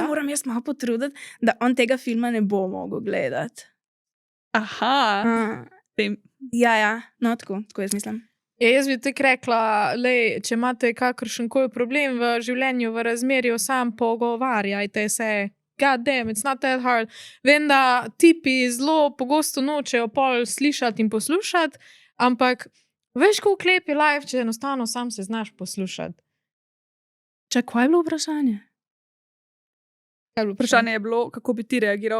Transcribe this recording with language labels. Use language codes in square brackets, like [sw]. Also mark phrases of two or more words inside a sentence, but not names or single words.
[sl] se moram jaz malo potruditi, da on tega filma ne bo mogel gledati. Aha, tem. Ja, no tako jaz mislim. Ja, jaz bi tako rekla, lej, če imate kakršen koli problem v življenju, v razmerju, sam pogovarjajte se. [en] God damn, it's not that hard. [sl] Vem, da tipi zelo pogosto nočejo pol slišati in poslušati, ampak veš, kako lep je life, če enostavno sam se znaš poslušati. Če, kaj je bilo vprašanje? Kaj je bilo Vprašanje je bilo, kako bi ti reagiral,